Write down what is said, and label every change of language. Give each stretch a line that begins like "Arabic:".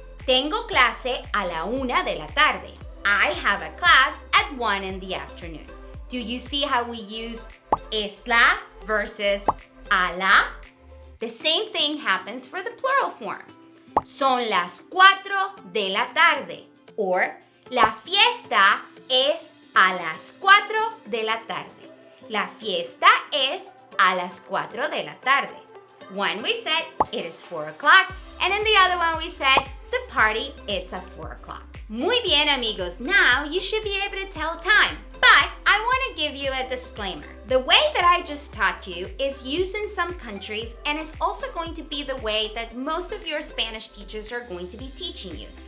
Spanish: Tengo clase a la una de la tarde.
English: I have a class at 1 in the afternoon. Do you see how we use es la versus a la? The same thing happens for the plural forms.
Spanish: Son las 4 de la tarde. Or, la fiesta es a las 4 de la tarde. La fiesta es a las 4 de la tarde.
English: One we said it is 4 o'clock, and in the other one we said the party it's at 4 o'clock.
Spanish: Muy bien, amigos.
English: Now you should be able to tell time. But I want to give you a disclaimer. The way that I just taught you is used in some countries, and it's also going to be the way that most of your Spanish teachers are going to be teaching you.